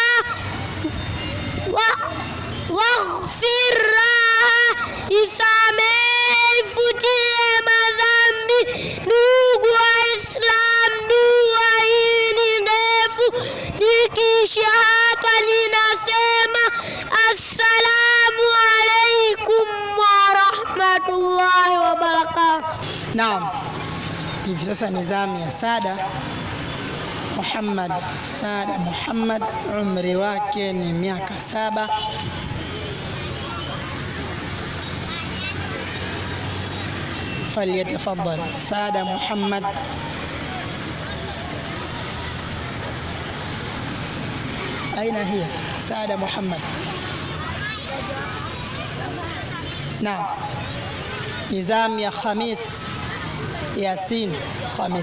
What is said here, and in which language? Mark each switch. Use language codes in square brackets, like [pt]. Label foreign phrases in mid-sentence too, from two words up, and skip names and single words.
[ar] واغفر لها, [sw] isamehe, ifutie madhambi. Ndugu Waislam, dua hii ni ndefu. Nikisha hapa ninasema [ar] السلام عليكم ورحمة الله وبركاته. [sw] Naam, hivi sasa ni zamu ya Sada Muhammad. Sada Muhammad, umri wake ni miaka 7. [ar] فليتفضل سادة محمد. أين هي سادة محمد؟ نعم، نظام يا خميس ياسين خميس.